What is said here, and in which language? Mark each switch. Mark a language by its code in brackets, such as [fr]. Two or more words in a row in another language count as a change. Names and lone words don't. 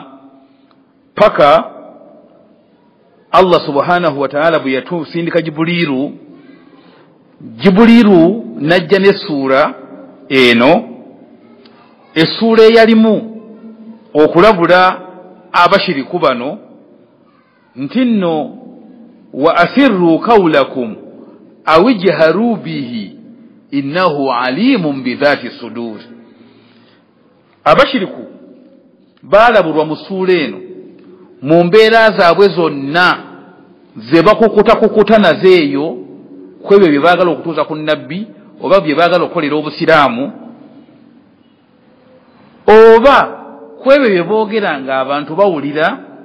[lg] Paka Allah [ar] سبحانه وتعالى [lg] bwe yatusindika Jibuliru najja n'essuula eno, essuula eyalimu okulabula abashiriku bano nti nno [ar] وأسروا قولكم أو اجهروا به إنه عليم بذات الصدور. [lg] Abashiriku baalabulwa mu ssuula eno mu mbeera zaabwe zonna ze bakukuta nazo eyo ku ebyo bye baagala okutuuza ku nabbi oba bye baagala okukolera obusiraamu oba ku ebyo bye boogera nga abantu bawulira.